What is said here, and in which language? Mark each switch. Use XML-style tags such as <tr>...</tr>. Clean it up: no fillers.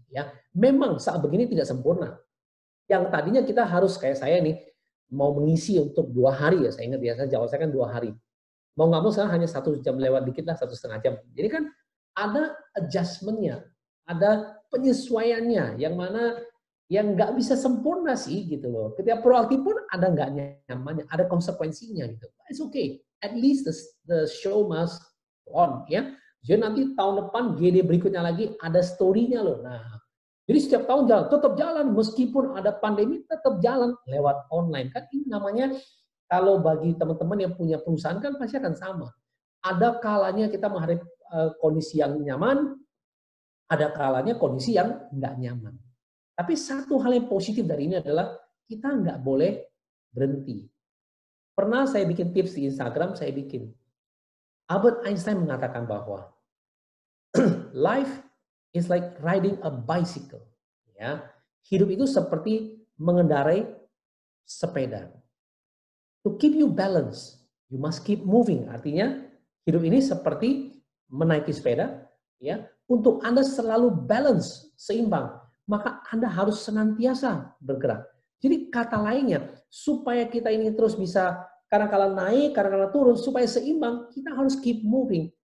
<id>Ya, memang saat begini tidak sempurna. Yang tadinya kita harus kayak saya nih, mau mengisi untuk 2 hari ya, saya ingat ya, jawab saya kan 2 hari. Mau nggak mau sekarang hanya 1 jam lewat dikit lah, 1,5 jam. Jadi kan ada adjustment-nya, ada penyesuaiannya, yang mana yang nggak bisa sempurna sih gitu loh. Ketika proaktif pun ada nggak nyamannya, ada konsekuensinya gitu.</id> <en>It's okay. At least the show must on ya.</en> <id>Jadi nanti tahun depan GD berikutnya lagi ada story-nya loh. Nah, jadi setiap tahun tetap jalan meskipun ada pandemi tetap jalan lewat online kan. Ini namanya kalau bagi teman-teman yang punya perusahaan kan pasti akan sama. Ada kalanya kita menghadapi kondisi yang nyaman, ada kalanya kondisi yang nggak nyaman. Tapi satu hal yang positif dari ini adalah kita nggak boleh berhenti. Pernah saya bikin tips di Instagram, saya bikin. Albert Einstein mengatakan bahwa</id> <en>life is like riding a bicycle.</en> <id>Ya, hidup itu seperti mengendarai sepeda.</id> <en>To keep you balance, you must keep moving.</en> <id>Artinya hidup ini seperti menaiki sepeda. Ya, untuk Anda selalu balance, seimbang, maka Anda harus senantiasa bergerak. Jadi kata lainnya, supaya kita ini terus bisa kadang-kala naik, kadang-kala turun, supaya seimbang, kita harus</id> <en>keep moving.</en>